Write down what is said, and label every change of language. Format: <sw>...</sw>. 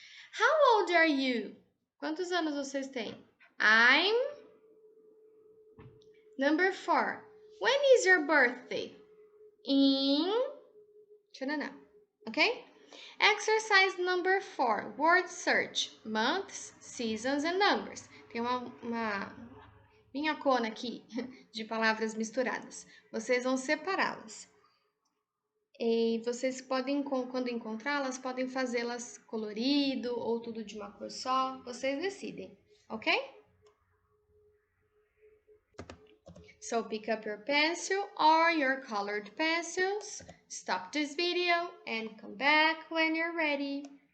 <en>How old are you?</en> <pt>Quantos anos vocês têm?</pt> <en>I'm... Number 4. When is your birthday? In... Okay? Exercise number 4. Word search. Months, seasons and numbers.</en> <pt>Tem uma minhocona aqui de palavras misturadas. Vocês vão separá-las. E vocês podem, quando encontrá-las, podem fazê-las colorido ou tudo de uma cor só. Vocês decidem, ok?</pt> <en>So pick up your pencil or your colored pencils. Stop this video and come back when you're ready.</en>